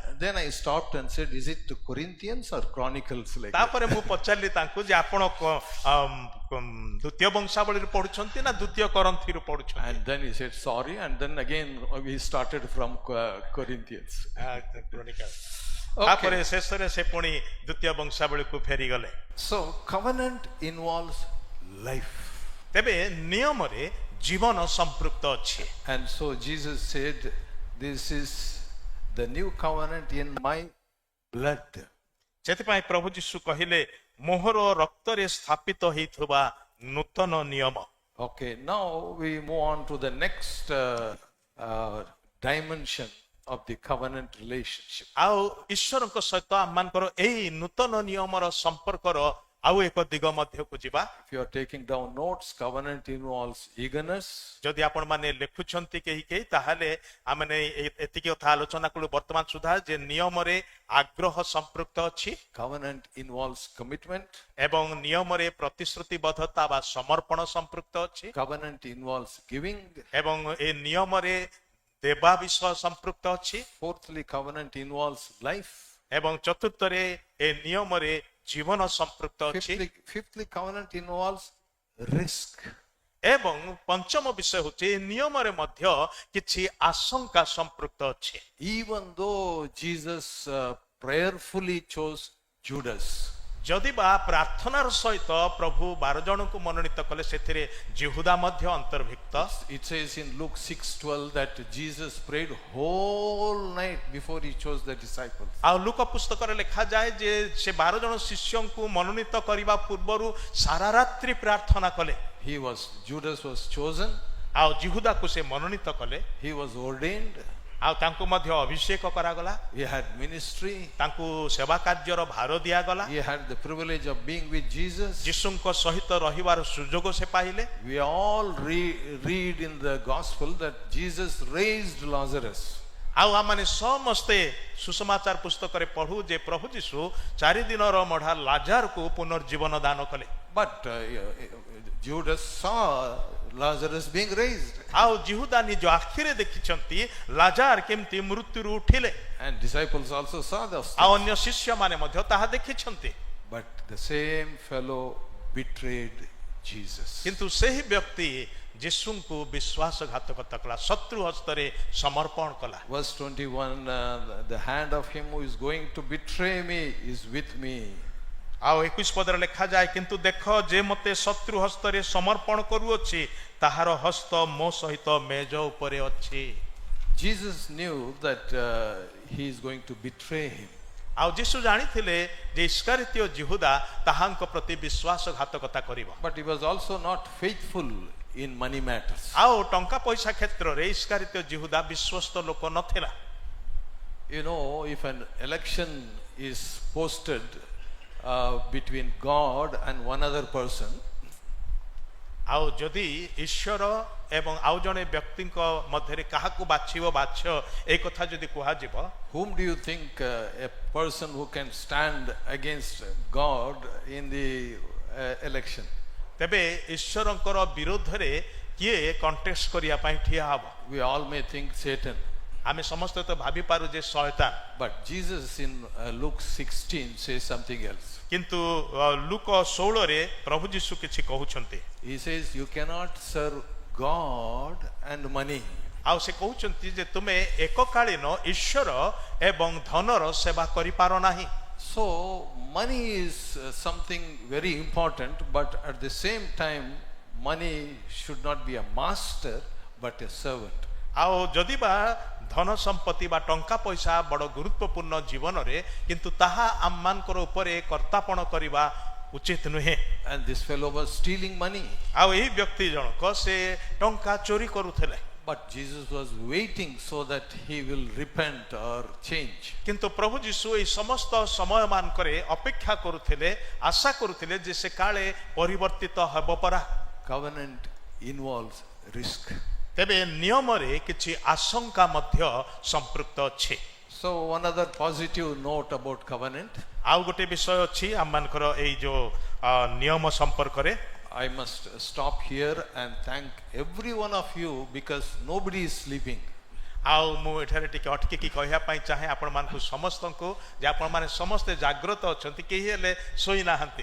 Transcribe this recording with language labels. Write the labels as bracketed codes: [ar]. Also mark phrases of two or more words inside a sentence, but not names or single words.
[en] Then I stopped and said, is it Corinthians or Chronicles? Like that? [or] ତାପରେ ମୁଁ ପଚାରିଲି ତାଙ୍କୁ ଯେ ଆପଣ ଦ୍ୱିତୀୟ ବଂଶାବଳୀରୁ ପଢୁଛନ୍ତି ନା ଦ୍ୱିତୀୟ କରନ୍ଥିରୁ ପଢୁଛନ୍ତି? [en] And then he said sorry, and then again we started from Corinthians. [or] ତାପରେ ଶେଷରେ ସେ ପୁଣି ଦ୍ୱିତୀୟ ବଂଶାବଳୀକୁ ଫେରିଗଲେ। [en] So covenant involves life. [or] ତେବେ ନିୟମରେ ଜୀବନ ସମ୍ପୃକ୍ତ ଅଛି। [en] And so Jesus said, this is the new covenant in my blood. [or] ସେଥିପାଇଁ ପ୍ରଭୁ ଯୀଶୁ କହିଲେ, ମୋହର ରକ୍ତରେ ସ୍ଥାପିତ ହେଇଥିବା ନୂତନ ନିୟମ। [en] Okay, now we move on to the next dimension of the covenant relationship. [or] ଆଉ ଈଶ୍ୱରଙ୍କ ସହିତ ଆମମାନଙ୍କର ଏଇ ନୂତନ ନିୟମର ସମ୍ପର୍କର ଆଉ ଏକ ଦିଗ ମଧ୍ୟକୁ ଯିବା। [en] If you are taking down notes, covenant involves eagerness. [or] ଯଦି ଆପଣ ମାନେ ଲେଖୁଛନ୍ତି କେହି କେହି, ତାହେଲେ ଆମେ ଏତିକି କଥା ଆଲୋଚନା କଲୁ ବର୍ତ୍ତମାନ ସୁଦ୍ଧା ଯେ ନିୟମରେ ଆଗ୍ରହ ସମ୍ପୃକ୍ତ ଅଛି, [en] Covenant involves commitment. [or] ଏବଂ ନିୟମରେ ପ୍ରତିଶ୍ରୁତିବଦ୍ଧତା ବା ସମର୍ପଣ ସମ୍ପୃକ୍ତ ଅଛି, [en] Covenant involves giving. [or] ଏବଂ ଏ ନିୟମରେ ଦେବା ବିଷୟ ସମ୍ପୃକ୍ତ ଅଛି, [en] Fourthly, covenant involves life. [or] ଏବଂ ଚତୁର୍ଥରେ ଏ ନିୟମରେ ଜୀବନ ସମ୍ପୃକ୍ତ ଅଛି, [en] Fifthly, covenant involves risk. [or] ଏବଂ ପଞ୍ଚମ ବିଷୟ ହେଉଛି ଏ ନିୟମରେ ମଧ୍ୟ କିଛି ଆଶଙ୍କା ସମ୍ପୃକ୍ତ ଅଛି। [en] Even though Jesus prayerfully chose Judas, [or] ଯଦି ବା ପ୍ରାର୍ଥନାର ସହିତ ପ୍ରଭୁ 12 ଜଣଙ୍କୁ ମନୋନୀତ କଲେ, ସେଥିରେ ଜିହୁଦା ମଧ୍ୟ ଅନ୍ତର୍ଭୁକ୍ତ। [en] it says in Luke 6:12 that Jesus prayed whole night before he chose the disciples. [or] ଆଉ ଲୁକ ପୁସ୍ତକରେ ଲେଖାଯାଏ ଯେ ସେ 12 ଜଣ ଶିଷ୍ୟଙ୍କୁ ମନୋନୀତ କରିବା ପୂର୍ବରୁ ସାରା ରାତ୍ରି ପ୍ରାର୍ଥନା କଲେ। [en] Judas was chosen, [or] ଆଉ ଜିହୁଦାକୁ ସେ ମନୋନୀତ କଲେ, [en] he was ordained, [or] ଆଉ ତାଙ୍କୁ ମଧ୍ୟ ଅଭିଷେକ କରାଗଲା, [en] he had ministry, [or] ତାଙ୍କୁ ସେବା କାର୍ଯ୍ୟର ଭାର ଦିଆଗଲା, [en] he had the privilege of being with Jesus. [or] ଯୀଶୁଙ୍କ ସହିତ ରହିବାର ସୁଯୋଗ ସେ ପାଇଲେ। [en] We all read in the gospel that Jesus raised Lazarus. [or] ଆଉ ଆମମାନେ ସମସ୍ତେ ସୁସମାଚାର ପୁସ୍ତକରେ ପଢୁ ଯେ ପ୍ରଭୁ ଯୀଶୁ 4 ଦିନର ମଢା ଲାଜାରକୁ ପୁନର୍ଜୀବନ ଦାନ କଲେ। [en] But Judas saw Lazarus being raised. [or] ଆଉ ଜିହୁଦା ନିଜ ଆଖିରେ ଦେଖିଛନ୍ତି ଲାଜାର କେମିତି ମୃତ୍ୟୁରୁ ଉଠିଲେ, [en] And disciples also saw those [or] ଆଉ [en] things. [or] ଅନ୍ୟ ଶିଷ୍ୟମାନେ ମଧ୍ୟ ତାହା ଦେଖିଛନ୍ତି। [en] But the same fellow betrayed Jesus. [or] କିନ୍ତୁ ସେହି ବ୍ୟକ୍ତି ଯୀଶୁଙ୍କୁ ବିଶ୍ୱାସଘାତକତା କଲା, ଶତ୍ରୁ ହସ୍ତରେ ସମର୍ପଣ କଲା। [en] Verse 21, the hand of him who is going to betray me is with me. [or] ଆଉ 21 ପଦରେ ଲେଖାଯାଏ, କିନ୍ତୁ ଦେଖ ଯେ ମୋତେ ଶତ୍ରୁ ହସ୍ତରେ ସମର୍ପଣ କରୁଅଛି, ତାହାର ହସ୍ତ ମୋ ସହିତ ମେଜ ଉପରେ ଅଛି। [en] Jesus knew that he is going to betray him. [or] ଆଉ ଯୀଶୁ ଜାଣିଥିଲେ ଯେ ଇସ୍କାରିତୀୟ ଜିହୁଦା ତାହାଙ୍କ ପ୍ରତି ବିଶ୍ୱାସଘାତକତା କରିବ। [en] But he was also not faithful in money matters. [or] ଆଉ ଟଙ୍କା ପଇସା କ୍ଷେତ୍ରରେ ଇସ୍କାରିତୀୟ ଜିହୁଦା ବିଶ୍ୱସ୍ତ ଲୋକ ନଥିଲା। [en] You know, if an election is posted between God and one other person, [or] ଆଉ ଯଦି ଈଶ୍ୱର ଏବଂ ଆଉ ଜଣେ ବ୍ୟକ୍ତିଙ୍କ ମଧ୍ୟରେ କାହାକୁ ବାଛିବ ବାଛ, এই କଥା ଯଦି କୁହାଯିବ, [en] whom do you think a person who can stand against God in the election? [or] ତେବେ ଈଶ୍ୱରଙ୍କର ବିରୋଧରେ କିଏ କଣ୍ଟେଷ୍ଟ କରିବା ପାଇଁ ଠିଆ ହେବ? [en] We all may think Satan. [or] ଆମେ ସମସ୍ତେ ତ ଭାବି ପାରୁ ଯେ ଶୟତାନ, [en] But Jesus in Luke 16 says something else. [or] କିନ୍ତୁ ଲୁକ 16ରେ ପ୍ରଭୁ ଯୀଶୁ କିଛି କହୁଛନ୍ତି। [en] He says you cannot serve God and money. [or] ଆଉ ସେ କହୁଛନ୍ତି ଯେ ତୁମେ ଏକକାଳୀନ ଈଶ୍ୱର ଏବଂ ଧନର ସେବା କରିପାର ନାହିଁ। [en] So money is something very important, but at the same time money should not be a master but a servant. [or] ଆଉ ଯଦି ବା ଧନ ସମ୍ପତ୍ତି ବା ଟଙ୍କା ପଇସା ବଡ଼ ଗୁରୁତ୍ୱପୂର୍ଣ୍ଣ ଜୀବନରେ, କିନ୍ତୁ ତାହା ଆମମାନଙ୍କର ଉପରେ କର୍ତ୍ତାପଣ କରିବା ଉଚିତ ନୁହେଁ। [en] And this fellow was stealing money. [or] ଆଉ ଏହି ବ୍ୟକ୍ତି ଜଣକ ସେ ଟଙ୍କା ଚୋରି କରୁଥିଲେ। [en] But Jesus was waiting so that he will repent or change. [or] କିନ୍ତୁ ପ୍ରଭୁ ଯୀଶୁ ଏହି ସମସ୍ତ ସମୟ ମାନଙ୍କରେ ଅପେକ୍ଷା କରୁଥିଲେ, ଆଶା କରୁଥିଲେ ଯେ ସେ କାଳେ ପରିବର୍ତ୍ତିତ ହେବ ପରା। [en] Covenant involves risk. [or] ତେବେ ନିୟମରେ କିଛି ଆଶଙ୍କା ମଧ୍ୟ ସମ୍ପୃକ୍ତ ଅଛି। [en] So one other positive note about covenant, [or] ଆଉ ଗୋଟେ ବିଷୟ ଅଛି ଆମମାନଙ୍କର ଏଇ ଯୋଉ ନିୟମ ସମ୍ପର୍କରେ। [en] I must stop here and thank every one of you because nobody is sleeping. [or] ଆଉ ମୁଁ ଏଠାରେ ଟିକେ ଅଟକିକି କହିବା ପାଇଁ ଚାହେଁ ଆପଣମାନଙ୍କୁ ସମସ୍ତଙ୍କୁ ଯେ ଆପଣମାନେ ସମସ୍ତେ ଜାଗ୍ରତ ଅଛନ୍ତି, କେହି ହେଲେ ଶୋଇନାହାନ୍ତି।